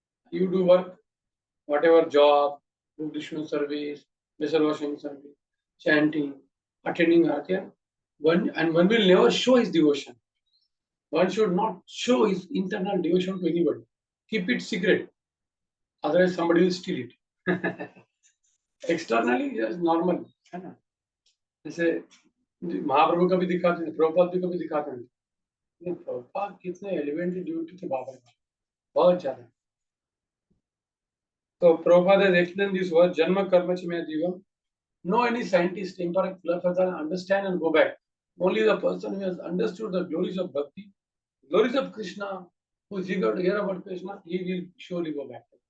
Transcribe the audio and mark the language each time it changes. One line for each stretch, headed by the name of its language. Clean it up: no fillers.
English: You do work, whatever job, devotional service, vessel washing service, chanting, attending arati, one will never show his devotion. One should not show his internal devotion to anybody. Keep it secret. Otherwise, somebody will steal it. Externally, yes, normal.
Hindi: जैसे महाप्रभु का भी दिखाते हैं, प्रभुपाद भी कभी दिखाते हैं. प्रभुपाद कितने एलिमेंट्री ड्यूटी थे बाबा का, बहुत ज्यादा.
English: So Prabhupada has explained this word, Janma Karma Chime Divam. No any scientist, intellect, philosopher understand and go back. Only the person who has understood the glories of bhakti, glories of Krishna, who is eager to hear about Krishna, he will surely go back.